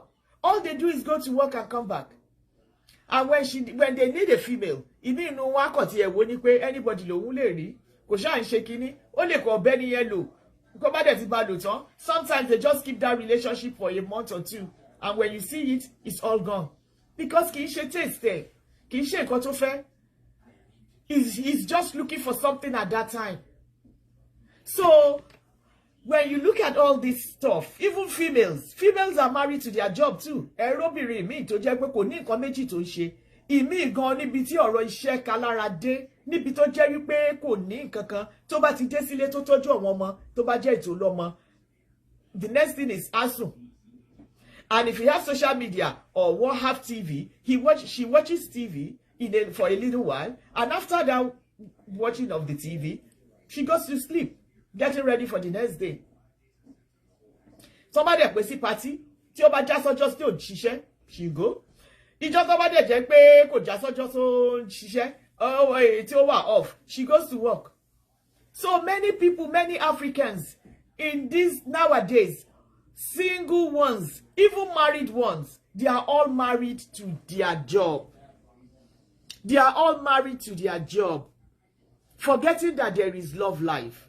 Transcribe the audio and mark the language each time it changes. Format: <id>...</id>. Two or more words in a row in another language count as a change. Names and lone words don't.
<en>All they do is go to work and come back. And when they need a female, anybody lo sometimes they just keep that relationship for a month or two, and when you see it, it's all gone. Because he's just looking for something at that time. So when you look at all this stuff, even females are married to their job too.</en> <yo>Ìmí gan níbi tí ọ̀rọ̀ iṣẹ́ kalára dé, níbi tó jẹ́ wípé kò ní nǹkankan, tó bá ti dé sílé tó tọ́jú àwọn ọmọ, tó bá jẹ́ ètò lọ́mọ,</yo> <en>the next thing is ASUN. And if he has social media or have TV, she watches TV for a little while, and after that watching of the TV, she goes to sleep, getting ready for the next day. Somebody at Klassy party,</en> <yo>tí ó bá já sọ́jọ́ tí ò ṣiṣẹ́,</yo> <en>she go.</en> <yo>Ìjọ́ tó bá dẹ̀ jẹ́ pé kò já sọ́jọ́ tó ṣiṣẹ́, tí ó wà off,</yo> <en>she goes to work. So many people, many Africans in this nowadays, single ones, even married ones, they are all married to their job. They are all married to their job, forgetting that there is love life.</en>